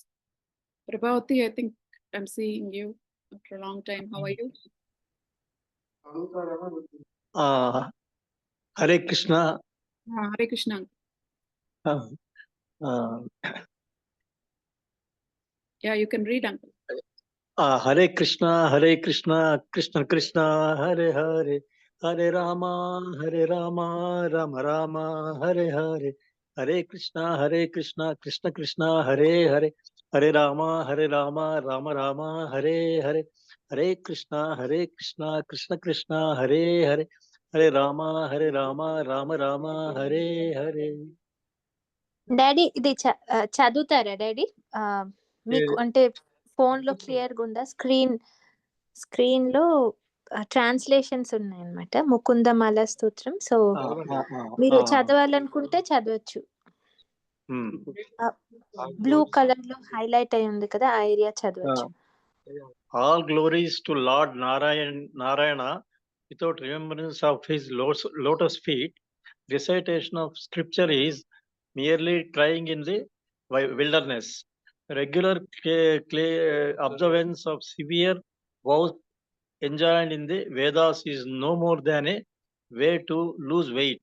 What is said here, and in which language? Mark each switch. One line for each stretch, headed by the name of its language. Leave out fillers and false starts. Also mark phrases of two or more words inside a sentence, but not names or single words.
English: Prabhavati, I think I'm seeing you after a long time. How are you?
Sanskrit: Hare Krishna. Hare Krishna. Uh,
English: Yeah, you can read, uncle.
Sanskrit: Hare Krishna, Krishna Krishna, Hare Hare, Hare Rama, Rama Rama, Hare Hare, Hare Krishna, Krishna Krishna, Hare Hare, Hare Rama, Rama Rama, Hare Hare, Hare Krishna, Krishna Krishna, Hare Hare, Hare Rama, Rama Rama, Hare Hare.
Telugu: డాడీ ఇది చదువుతారా డాడీ? మీకు అంటే ఫోన్ లో క్లియర్ గా ఉందా? స్క్రీన్ లో ట్రాన్స్లేషన్స్ ఉన్నాయన్నమాట. ముకుంద మాల స్తోత్రం. సో మీరు చదవాలనుకుంటే చదవచ్చు.
English: blue color
Telugu: లో హైలైట్ అయి ఉంది కదా, ఆ ఏరియా చదవచ్చు.
English: All glories to Lord Narayana without remembrance of his lotus feet. Recitation of scripture is merely trying in the wilderness. Regular observance of severe vows enjoined in the Vedas is no more than a way to lose weight.